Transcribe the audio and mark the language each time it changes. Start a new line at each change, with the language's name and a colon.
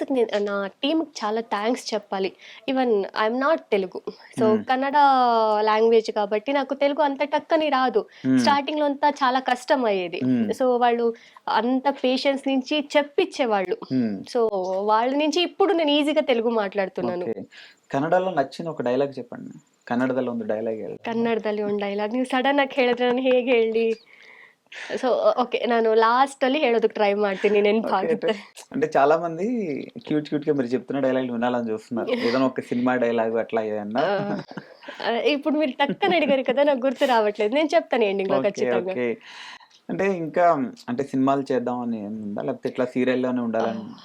Telugu: దానికి మా నా టీమ్‌కి చాలా థాంక్స్ చెప్పాలి. Even I'm not Telugu. So, హ్మ్. కన్నడ లాంగ్వేజ్ కాబట్టి నాకు తెలుగు అంత టక్కని రాదు. హ్మ్. స్టార్టింగ్‌లో అంతా చాలా కష్టమయ్యేది. హ్మ్. సో, వాళ్ళు అంత పేషెన్స్ నుంచి చెప్పిచ్చేవాళ్ళు. హ్మ్. సో, వాళ్ళ నుంచి ఇప్పుడు నేను ఈజీగా తెలుగు మాట్లాడుతున్నాను. ఓకే. ಕನ್ನಡలో ನಚ್ಚಿನ ఒక ಡೈಲಾಗ್ చెప్పండి.
Kannada: ಕನ್ನಡದಲ್ಲಿ ಒಂದು ಡೈಲಾಗ್ ಹೇಳಿ. ಕನ್ನಡದಲ್ಲಿ ಒಂದು ಡೈಲಾಗ್ ನೀವು ಸಡನ್ ಆಗಿ ಹೇಳಿದ್ರೆ ನಾನು ಹೇಗೆ ಹೇಳಲಿ? ಸೊ, ಓಕೆ, ನಾನು ಲಾಸ್ಟಲ್ಲಿ ಹೇಳೋದಕ್ಕೆ ಟ್ರೈ ಮಾಡ್ತೀನಿ
Telugu: ఓకే.
Kannada: నెనపాగితే.
Telugu: అంటే చాలా మంది క్యూట్‌గా మీరు చెప్తున్న డైలాగులు వినాలని చూస్తున్నారు. ఏదైనా ఒక సినిమా డైలాగ్ అట్లా ఏదన్నా? ఆ! ఇప్పుడు మీరు టక్కని అడిగారు కదా! నాకు గుర్తు రావట్లేదు. నేను చెప్తాను ఎండింగ్‌లో ఓకే. ఖచ్చితంగా. ఓకే. అంటే ఇంకా అంటే సినిమాలు చేద్దాం అని ఏముందా? లేకపోతే ఇట్లా సీరియల్‌లోనే ఉండాలని